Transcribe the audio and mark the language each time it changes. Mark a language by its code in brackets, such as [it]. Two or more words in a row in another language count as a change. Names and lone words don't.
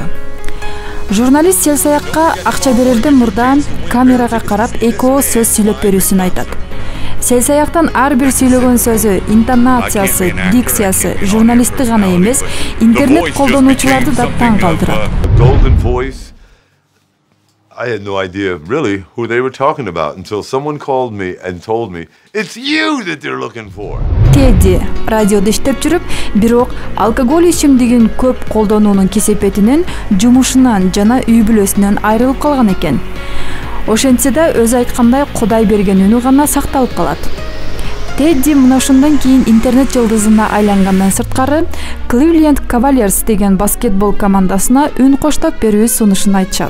[ky] Журналист селсаякка акча берерден мурда камерага карап эки ооз сөз сүйлөп берүүсүн айтат. Селсаяктан ар бир сүйлөгөн сөзү, интонациясы, дикциясы журналистти гана эмес, интернет колдонуучуларды да таң калтырат. [en] I had no idea really who they were talking about until someone called me and told me, "It's you that they're looking for." [ky] Teddy радиода иштеп жүрүп, бирок алкоголь ичимдигин көп колдонуунун кесепетинен жумушунан жана үй бүлөсүнөн айрылып калган экен. Ошентсе да өзү айткандай Кудай берген үнү гана сакталып калат. Тедди мына ошондон кийин интернет жылдызына айлангандан сырткары Cleveland Cavaliers деген баскетбол командасына үн коштоп берүү сунушун айтышат.